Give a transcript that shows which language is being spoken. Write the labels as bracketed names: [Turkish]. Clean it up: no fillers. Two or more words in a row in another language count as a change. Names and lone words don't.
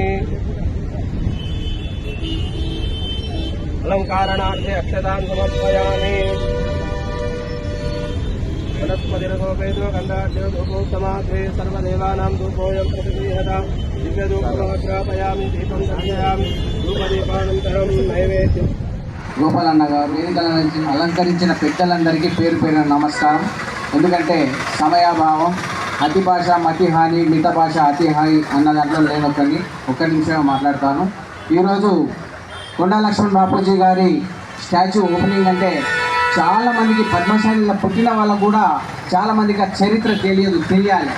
[Sanskrit] अलंकारणार्थे अक्षतान् समर्पयामि वनस्पतिरसोपेतो गन्धाढ्यो धूपोत्तमात्रे सर्वदेवानां धूपोऽयं प्रतिगृह्यता दिव्यधूपमग्रापयामि दीपं दर्शयामि धूपदीपानन्तरं नैवेद्యం. [Telugu] గోపాలన్న గారు వేదికలను అలంకరించిన పెద్దలందరికీ పేరు పేరు నమస్కారం. ఎందుకంటే సమయాభావం, అతి భాష మతి హాని, మిత భాష అతి హాని అన్న దాంట్లో నేను ఒక్క నిమిషం మాట్లాడతాను. ఈరోజు కొండా లక్ష్మణ్ బాపూజీ గారి [English] statue opening [Telugu] అంటే చాలామందికి పద్మశాలిలో పుట్టిన వాళ్ళకు కూడా చాలామందికి ఆ చరిత్ర తెలియాలి.